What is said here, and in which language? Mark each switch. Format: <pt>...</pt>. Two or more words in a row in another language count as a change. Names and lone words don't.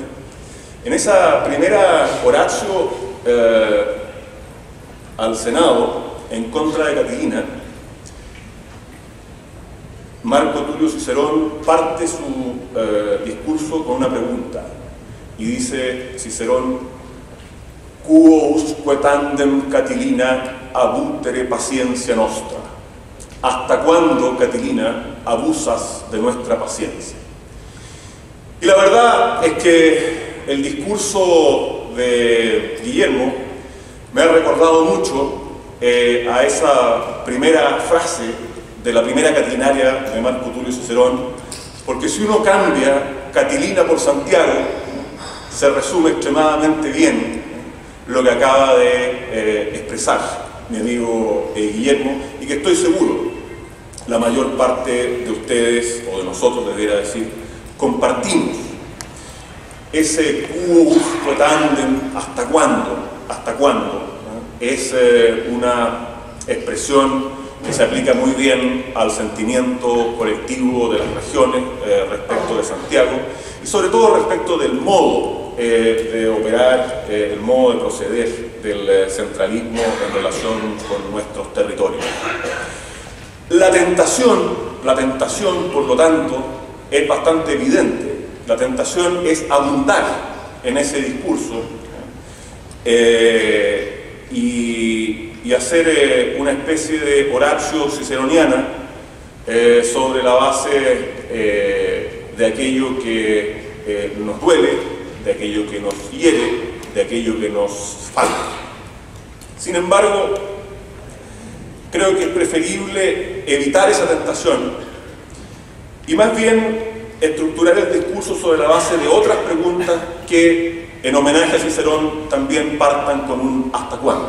<es>En esa primera oratio al Senado, en contra de Catilina, Marco Tulio Cicerón parte su discurso con una pregunta, y dice Cicerón:</es> <la>"Quo usque tandem, Catilina, abutere paciencia nostra".</la> <es>¿Hasta cuándo, Catilina, abusas de nuestra paciencia? Y la verdad es que el discurso de Guillermo me ha recordado mucho a esa primera frase de la primera Catilinaria de Marco Tulio Cicerón, porque si uno cambia Catilina por Santiago, se resume extremadamente bien lo que acaba de expresar mi amigo Guillermo, y que estoy seguro la mayor parte de ustedes, o de nosotros debería decir, compartimos.</es> <la>Ese quo usque tandem,</la> <es>¿hasta cuándo? ¿Hasta cuándo? ¿no? Es una expresión que se aplica muy bien al sentimiento colectivo de las regiones respecto de Santiago, y sobre todo respecto del modo de operar, el modo de proceder del centralismo en relación con nuestros territorios. La tentación, por lo tanto, es bastante evidente. La tentación es abundar en ese discurso y hacer una especie de oratio ciceroniana sobre la base de aquello que nos duele, de aquello que nos hiere, de aquello que nos falta. Sin embargo, creo que es preferible evitar esa tentación y más bien estructurar el discurso sobre la base de otras preguntas que, en homenaje a Cicerón, también partan con un ¿hasta cuándo?</es>